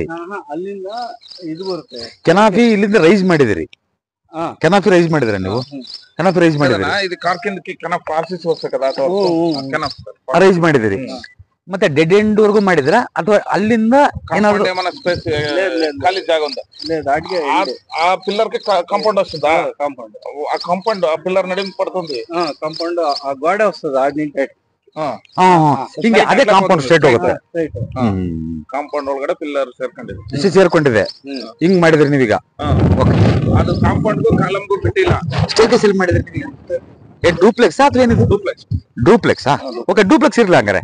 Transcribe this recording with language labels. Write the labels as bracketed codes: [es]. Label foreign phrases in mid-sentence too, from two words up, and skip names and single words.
[kn] ಅಲ್ಲಿಂದ ಇದು ಬರುತ್ತೆ. ಕೆನಾಫಿ ಇಲ್ಲಿಂದ ರೈಸ್ ಮಾಡಿದಿರಿ. ಕೆನಾಫಿ ರೈಸ್ ಮಾಡಿದ್ರ ನೀವು? ಕೆನಾಫಿ ರೈಸ್ ಮಾಡಿದಿರಿ, ರೈಸ್ ಮಾಡಿದಿರಿ. ಮತ್ತೆ [en] dead end [kn] ವರ್ಗು ಮಾಡಿದ್ರ ಅಥವಾ ಅಲ್ಲಿಂದ ಏನಾದ್ರು ಖಾಲಿ ಜಾಗ ಉಂಟು? [te] ఆ పిల్లర్ కి కాంపౌండ్ వస్తుందా? కాంపౌండ్ ఆ పిల్లర్ నడిమి పడుతుంది. కాంపౌండ్ ఆ గోడ వస్తుంది ఆడి నుంచి. [kn] ಹಿಂಗೆ ಅದೇ ಕಾಂಪೌಂಡ್ ಸ್ಟ್ರೇಟ್ ಹೋಗುತ್ತೆ. ಕಾಂಪೌಂಡ್ ಒಳಗಡೆ ಪಿಲ್ಲರ್ ಸೇರ್ಕೊಂಡಿದೆ. ಹಿಂಗ್ ಮಾಡಿದ್ರಿ ನೀವೀಗ? ಅದು ಕಾಂಪೌಂಡ್ ಕಾಲಮ್ಗೂ ಬಿಟ್ಟಿಲ್ಲ. ಸ್ಟೇಟಸ್ ಎಲ್ಲಿ ಮಾಡಿದ್ರಿ ನೀವು? ಡೂಪ್ಲೆಕ್ಸ್ ಅಥವಾ ಏನಿದು? ಡೂಪ್ಲೆಕ್ಸ್. ಓಕೆ, ಡೂಪ್ಲೆಕ್ಸ್ ಇರ್ಲಿ ಹಂಗಾರೆ.